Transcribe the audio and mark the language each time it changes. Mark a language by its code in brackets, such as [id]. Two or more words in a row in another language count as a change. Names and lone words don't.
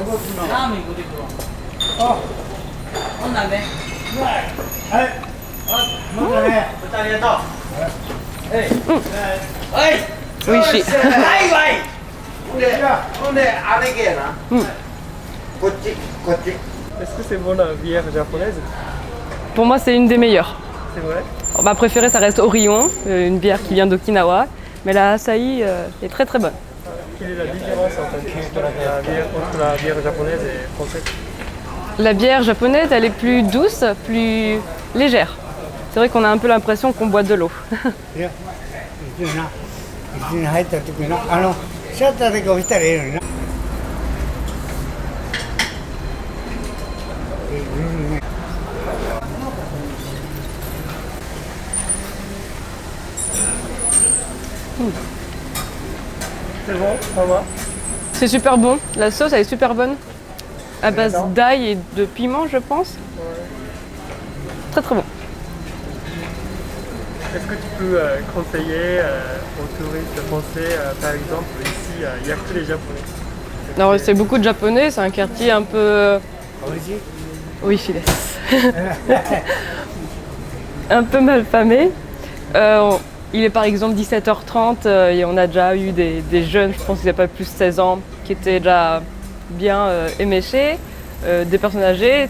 [ja] ラーメン食うてくるわ。ほんなんね。はい。またね。ありがとう。はい。美味しい。はいわい。ほんで、あれけやな。こっち、こっち。 [fr] Est-ce que c'est bon la bière japonaise? Pour moi, c'est une des meilleures. C'est vrai? Ma préférée, ça reste Orion, une bière qui vient d'Okinawa. Mais la Asahi est très très bonne. Quelle est la différence en fait, entre la bière japonaise et française? La bière japonaise, elle est plus douce, plus légère. C'est vrai qu'on a un peu l'impression qu'on boit de l'eau. [ja] いや、一緒にな、一緒に入った時な、シャッターだけ押したらええのにな。 [fr] C'est bon, ça va? C'est super bon. La sauce, elle est super bonne. À base d'ail et de piment, je pense. Très très bon. Est-ce que tu peux conseiller aux touristes français, par exemple, ici, il n'y a que les Japonais? Alors, c'est beaucoup de japonais, c'est un quartier un peu. [ja] おいしい。 [fr] Oui, filet. Un peu mal famé. Il est par exemple 17h30 et on a déjà eu des jeunes, je pense qu'ils n'avaient pas plus de 16 ans, qui étaient déjà bien éméchés, des personnes âgées.